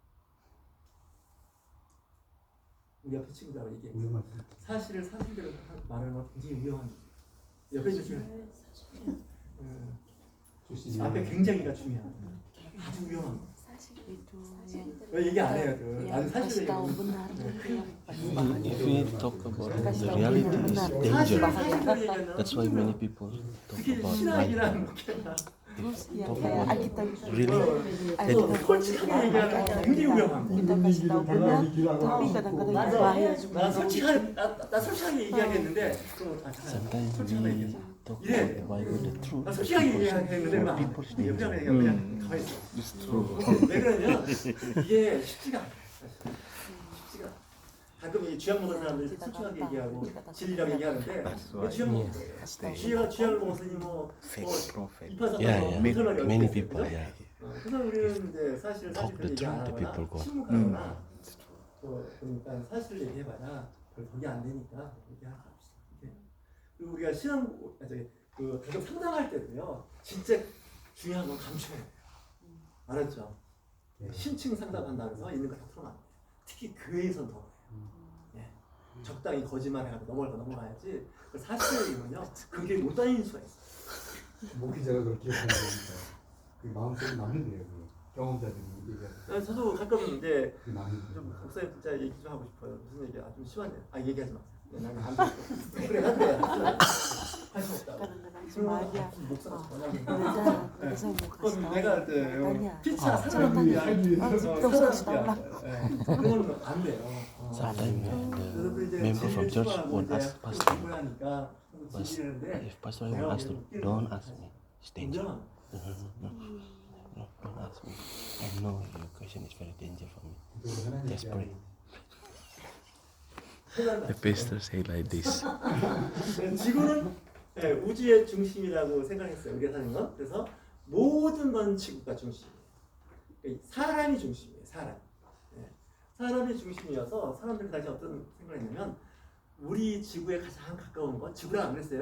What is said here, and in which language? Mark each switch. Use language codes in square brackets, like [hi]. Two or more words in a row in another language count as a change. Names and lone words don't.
[ko] 우리 옆에 친구들하고 얘기해. 사실을 사실대로 말하는 건 굉장히 위험한 거예요. 옆에 있는 친구. 앞에 굉장히가 중요한 거예요. 아주 위험한 거예요. 왜 얘기 안 해요? 나는 사실 얘기하고 [en] If we talk about the reality is danger. That's why many people talk [ko] 특히 [en] about [ko] 신학이라는 [en] like [ko] 목회나 [en] talk about really [ko] 솔직하게 얘기하는 건 굉장히 위험한 거예요. [id] Kita kasih tahu benar, tapi kadang-kadang itu bahaya juga. [ko] 나 솔직하게 얘기하겠는데 [en] sometimes [ko] 솔직하게 [en] we [ko] 얘기해. [en] talk [ko] 이래. [en] about the Bible, the truth. [ko] 나 솔직하게 얘기하겠는데 막 [en] People's [ko] 옆에 [en] danger. [ko] 얘기하면 그냥 가만히 있어. [en] It's true. [ko] 왜 그러냐면 이게 쉽지가 않아. 쉽지가 않아. 가끔 이 쥐약 먹은 사람들이 솔직하게 얘기하고 진리라고 얘기하는데 쥐약 먹은 거예요. 쥐약을 먹었으니 [en] Fake prophet. [ko] 이파사 [en] Yeah, yeah. Many people, yeah. [ko] 그래서 우리는 이제 사실 [en] Talk the [ko] 얘기 안 [en] truth to people, [ko] 하거나 [en] go. [ko] 침묵하거나 또 그러니까 사실을 얘기해봐야 별 덕이 안 되니까 얘기하지 맙시다. 이렇게. 그리고 우리가 가끔 상담할 때도요 진짜 중요한 건 감춰야 돼요. 알았죠? 심층 상담한다면서 있는 거 다 털어놔야 돼요. 특히 교회에선 더 그래요. 적당히 거짓말해가지고 넘어가야지. 사실을 얘기하면요 그게 못 다니는 수가 있어요. 목회자가 그걸 기억하는 거니까 그 마음속에 남는데요. 그 경험자들이 얘기하는 저도 가끔 이제 그 남는 좀 목사님 진짜 얘기 좀 하고 싶어요. 무슨 얘기야? 좀 심하네요. 얘기하지 마세요. 나는 안 돼. 그래 한대. 할수 없다. [id] Kadang-kadang cuma aja. [ko] 목사가 [id] Biasa mau kasih tahu. [ko] 내가 [id] Tanya. [ko] 피차 사람들이 사람들이 [id] Terus kasih tahu lah. [ko] 그건 안 돼요. [en] Sometimes the member from church won't ask pastor. But if pastor won't ask, don't ask me. It's danger. No, don't ask me. I know your question is very dangerous for me. Just pray. The pastor say like this. [ko] 지구는 우주의 중심이라고 생각했어요. 우리가 사는 건. 그래서 모든 건 지구가 중심이에요. 사람이 중심이에요. 사람이 중심이어서 사람들이 다시 어떤 생각을 했냐면 우리 지구에 가장 가까운 건 지구랑 안 그랬어요.